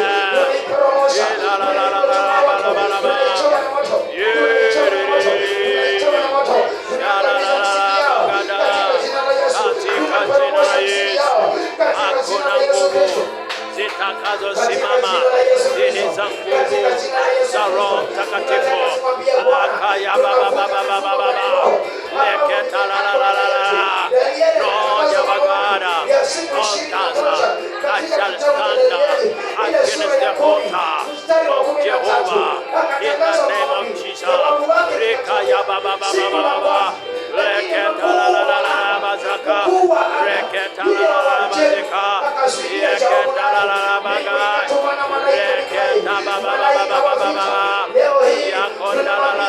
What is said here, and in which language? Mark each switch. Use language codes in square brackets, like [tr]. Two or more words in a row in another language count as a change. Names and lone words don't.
[sw] Tunaiporomosha, tunaichoma na moto, tunaichoma na moto, tunakatiza msingi yao katika jina la Yesu. Tunaporomosha msingi yao katika jina la Yesu Kristo. Zitakazosimama zile za nguvu za Roho Mtakatifu. Akaya baba baba baba baba leketa la la la la la. Lord Yabagada, Montasa, [en] I shall stand against the altar of Jehovah in the name of Jesus. Rekaya baba baba baba leketa la la la la bazaka reketa la la la bazaka leketa la la la baga reketa baba baba baba baba yakona